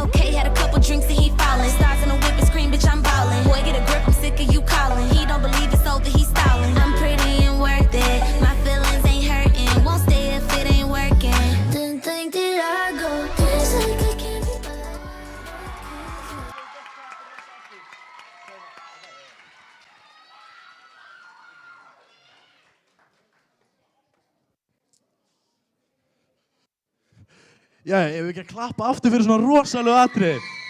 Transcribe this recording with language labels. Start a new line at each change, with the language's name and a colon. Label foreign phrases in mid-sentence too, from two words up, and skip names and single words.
English: Okay, had a couple drinks and he falling. Stars in a whip and scream, bitch, I'm ballin'. Boy, get a grip, I'm sick of you calling. He don't believe it's over, he's stalling. I'm pretty and worth it. My feelings ain't hurting. Won't stay if it ain't working. Didn't think that I'd go this like I can't be bad.
Icelandic: Jæja, ef við ekki að klappa aftur fyrir svona rosalegu atriði.